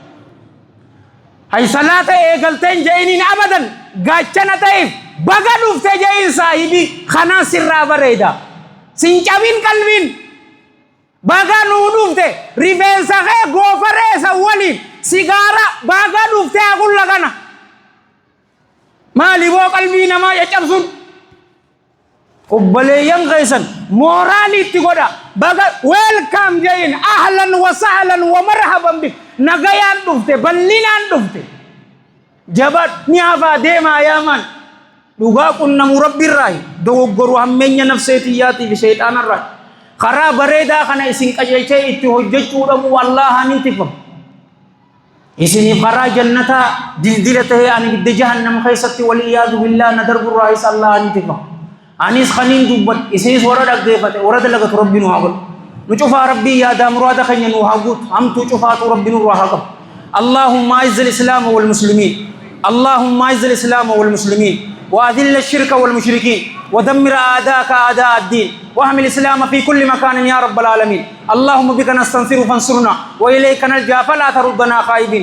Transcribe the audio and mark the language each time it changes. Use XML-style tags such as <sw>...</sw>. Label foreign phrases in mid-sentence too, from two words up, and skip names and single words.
<om>Hay salaata eegalteen je'iniin abadan gaachana ta'eef baga dhufte je'in saahibii kanaan sirraa bareeda sin cabin qalbiin baga nuu dhufte rifeensa kee goofareessa waliin sigaara baga dhufte hagulla kana maali boo qalbii namaa caccabsuun obboleeyyan keessan mooraaliitti godha baga welcome je'in</om> <ar>أهلا وسهلا ومرحبا بك</ar> <om>nagayaan dhufte bal'inaan dhufte jabat ni hafaa deemaa yaaman dhugaa qunnamu rabbiirraayi dogoggoru hammeenya nafseetiyyaatiif shayxaanarraayi karaa bareedaa kana isin qajeelchee itti hojjechuudhamu wallaahanii tifam isiniif karaa jannataa dildila tahee ani ibidda jahannam keessatti waliyaadu billaa na darburraayis allahanii tifam anis kaniin dubban isinis warra dhaggeeffate warra dalagatu rabbi nu haa godhu nu cufaa rabbii yaadaa muraada keenya nu haa guutu hamtuu cufaatu rabbi nurraa haa qabu.</om> <ar>اللهم اعز الاسلام والمسلمين اللهم اعز الاسلام والمسلمين واذل الشرك والمشركين ودمر اعداءك اعداء الدين واحمل الاسلام في كل مكان يا رب العالمين. اللهم بك نستنصر فانصرنا واليك نلجا فلا تردنا خائبين.</ar>